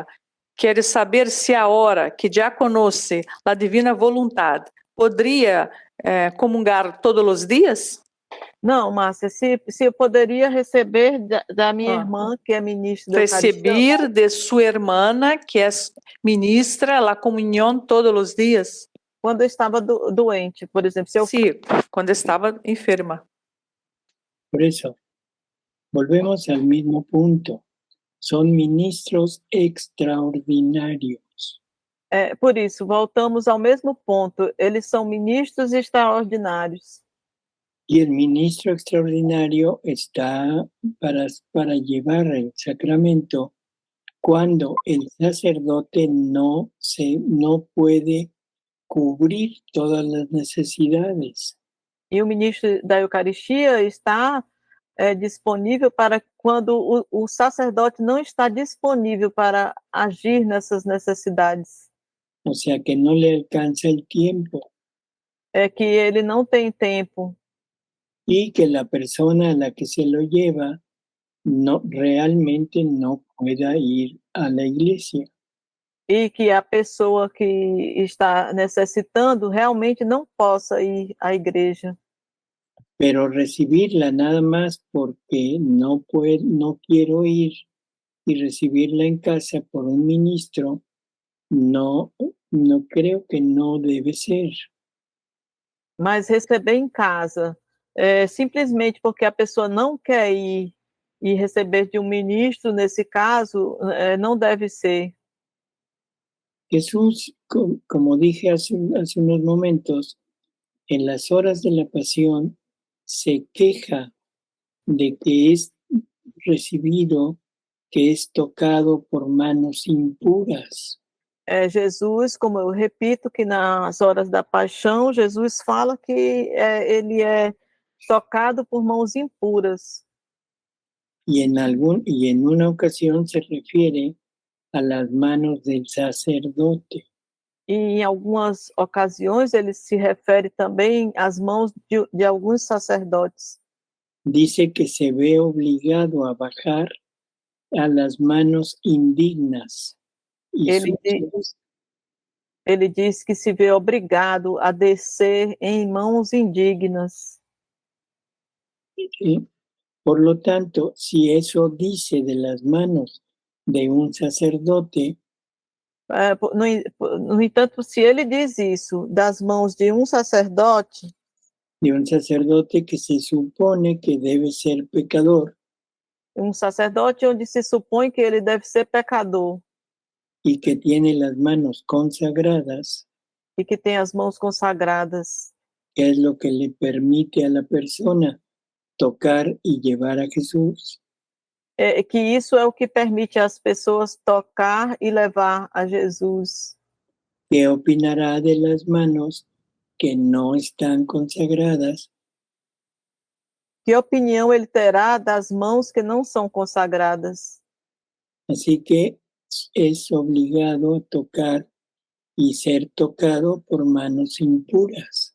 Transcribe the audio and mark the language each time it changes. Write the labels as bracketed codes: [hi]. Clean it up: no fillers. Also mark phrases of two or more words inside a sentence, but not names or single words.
[pt] Quer saber se a hora que já conhece a Divina Vontade poderia comungar todos os dias? Não, Márcia, se eu poderia receber da minha irmã, que é ministra da Eucaristia. Receber de sua irmã, que é ministra, a comunhão todos os dias? Quando eu estava doente, por exemplo. Sim, quando estava enferma. [es] Por eso, volvemos al mismo punto. Son ministros extraordinarios. [pt] Por isso, voltamos ao mesmo ponto. Eles são ministros extraordinários. [es] Y el ministro extraordinario está para llevar el sacramento cuando el sacerdote no puede cubrir todas las necesidades. [pt] E o ministro da Eucaristia está disponível para quando o sacerdote não está disponível para agir nessas necessidades. [es] O sea que no le alcanza el tiempo. [pt] É que ele não tem tempo. [es] Y que la persona a la que se lo lleva realmente no pueda ir a la iglesia. [pt] E que a pessoa que está necessitando realmente não possa ir à igreja. [es] Pero recibirla nada más porque no quiero ir y recibirla en casa por un ministro, no creo que no debe ser. [pt] Mas receber em casa, simplesmente porque a pessoa não quer ir e receber de um ministro, nesse caso, não deve ser. [es] Jesús, como dije hace unos momentos, en las horas de la pasión se queja de que es recibido, que es tocado por manos impuras. [pt] Jesus, como eu repito, que nas horas da paixão, Jesus fala que ele é tocado por mãos impuras. [es] Y en una ocasión se refiere a las manos del sacerdote. [pt] E em algumas ocasiões ele se refere também às mãos de alguns sacerdotes. [es] dice que se ve obligado a bajar a las manos indignas y [pt] Ele diz que se vê obrigado a descer em mãos indignas. [es] ¿sí? Por lo tanto, si eso dice de las manos de un sacerdote, [pt] No entanto, se ele diz isso das mãos de um sacerdote [es] que se supone que debe ser pecador, [pt] onde se supõe que ele deve ser pecador [es] y que tiene las manos consagradas, [pt] e que tem as mãos consagradas, [es] que es lo que le permite a la persona tocar y llevar a Jesús, [pt] que isso é o que permite às pessoas tocar e levar a Jesus. [es] ¿qué opinará de las manos que no están consagradas? [pt] Que opinião ele terá das mãos que não são consagradas? [es] Así que es obligado a tocar y ser tocado por manos impuras.